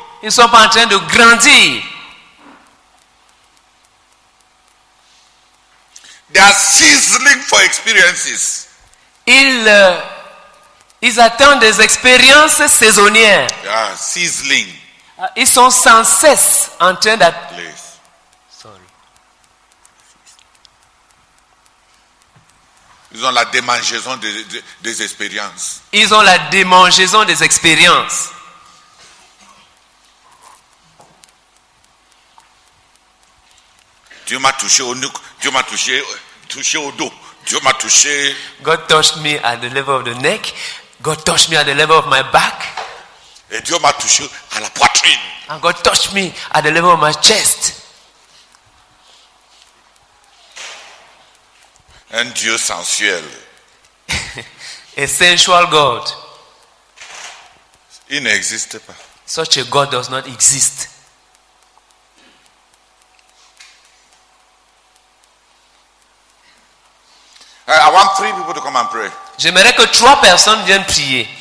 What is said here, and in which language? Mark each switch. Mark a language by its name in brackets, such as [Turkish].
[French] Ils ne sont pas en train de grandir. [English] They are sizzling for experiences. [French] ils attendent des expériences saisonnières. [English] Yeah, sizzling. [French] Ils sont sans cesse en train d'attendre. [English] Please. [French] Ils ont la démangeaison des expériences. Ils ont la démangeaison des expériences. Dieu m'a touché au nuque, Dieu m'a touché au dos, Dieu m'a touché. [English] God touched me at the level of the neck. God touched me at the level of my back. [French] Et Dieu m'a touché à la poitrine. [English] And God touched me at the level of my chest. [French] Un Dieu sensuel. [English] A sensual God. [French] Il n'existe pas. [English] Such a God does not exist. I want 3 people to come and pray. [French] J'aimerais que 3 personnes viennent prier.